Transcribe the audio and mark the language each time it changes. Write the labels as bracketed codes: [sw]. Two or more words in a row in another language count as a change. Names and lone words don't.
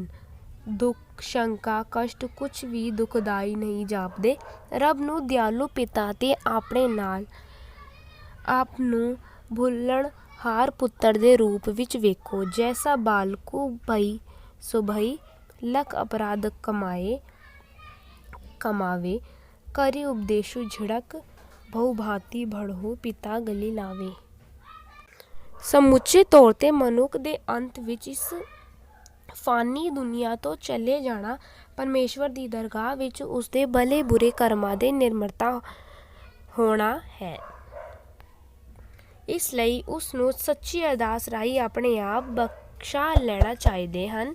[pa] ਦੁੱਖ, ਸ਼ੰਕਾ, ਕਸ਼ਟ ਕੁਝ ਵੀ ਦੁਖਦਾਈ ਨਹੀਂ ਜਾਪਦੇ। ਰੱਬ ਨੂੰ ਦਿਆਲੂ ਪਿਤਾ ਤੇ ਆਪਣੇ ਨਾਲ ਆਪ ਨੂੰ ਭੁੱਲਣਹਾਰ ਪੁੱਤਰ ਦੇ ਰੂਪ ਵਿੱਚ ਵੇਖੋ। ਜੈਸਾ ਬਾਲਕੂ ਭਈ ਸੋ ਭਈ, ਲਖ ਅਪਰਾਧ ਕਮਾਵੇ ਕਰੀ ਉਪਦੇਸ਼ੁ ਝਿੜਕ ਬਹੁ ਭਾਂਤਿ ਭੜਹੁ ਪਿਤਾ ਗਲੀ ਲਾਵੇ। ਸਮੁੱਚੇ ਤੌਰ 'ਤੇ ਮਨੁੱਖ ਦੇ ਅੰਤ ਵਿੱਚ ਇਸ ਫਾਨੀ ਦੁਨੀਆ ਤੋਂ ਚਲੇ ਜਾਣਾ ਪਰਮੇਸ਼ਵਰ ਦੀ ਦਰਗਾਹ ਵਿੱਚ ਉਸਦੇ ਭਲੇ ਬੁਰੇ ਕਰਮਾਂ ਦੇ ਨਿਰਮਤਾ ਹੋਣਾ ਹੈ। ਇਸ ਲਈ ਉਸ ਨੂੰ ਸੱਚੀ ਅਰਦਾਸ ਰਾਹੀਂ ਆਪਣੇ ਆਪ ਬਖਸ਼ਾ ਲੈਣਾ ਚਾਹੀਦੇ ਹਨ।